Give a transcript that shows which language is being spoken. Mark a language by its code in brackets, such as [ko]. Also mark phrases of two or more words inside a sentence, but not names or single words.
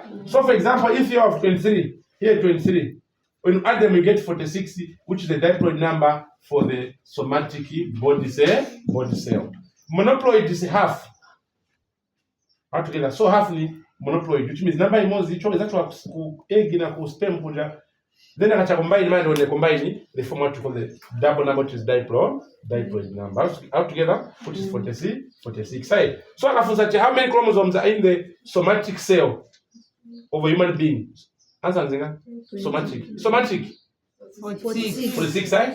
[en] So for example, if you have 23, here 23, when you add them, you get 46, which is the diploid number for the somatic body cell. Monoploid is half altogether. So half ni monoploid, which means number [ny] imozi icho [en] is actually [ny] ku egg na ku sperm kuja. [en] Then I combine when they combine they form what you call the double number, which is diploid number altogether, which is 46. Right? So how many chromosomes are in the somatic cell of a human being? Answer Nzinga. Somatic. 46, right?